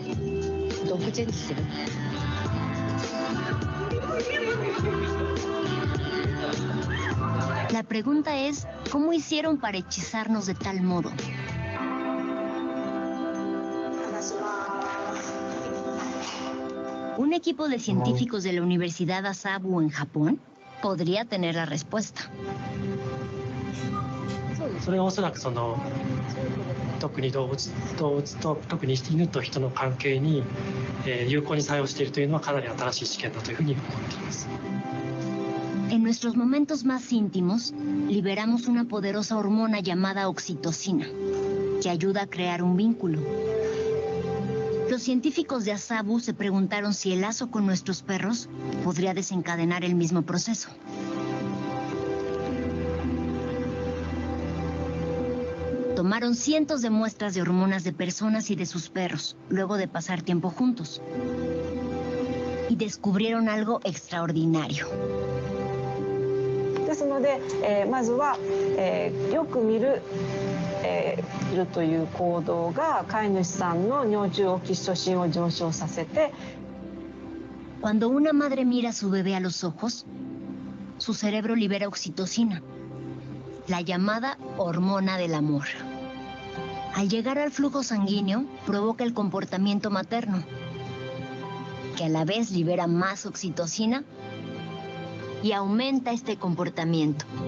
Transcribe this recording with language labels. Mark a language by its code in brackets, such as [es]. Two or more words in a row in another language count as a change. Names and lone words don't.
[es] La pregunta es, ¿cómo hicieron para hechizarnos de tal modo? Un equipo de científicos de la Universidad Asabu en Japón podría tener la respuesta. [ja] それはおそらく特に動物と特に犬と人の関係に、有効に作用しているというのはかなり新しい試験だというふうに思っています。 [es] En nuestros momentos más íntimos, liberamos una poderosa hormona llamada oxitocina, que ayuda a crear un vínculo. Los científicos de Asabu se preguntaron si el lazo con nuestros perros podría desencadenar el mismo proceso. Tomaron cientos de muestras de hormonas de personas y de sus perros, luego de pasar tiempo juntos. Y descubrieron algo extraordinario. [ja] ですので、まずは、よく見る、という行動が飼い主さんの尿中オキシトシンを上昇させて。 [es] Cuando una madre mira a su bebé a los ojos, su cerebro libera oxitocina, la llamada hormona del amor. Al llegar al flujo sanguíneo, provoca el comportamiento materno, que a la vez libera más oxitocina y aumenta este comportamiento.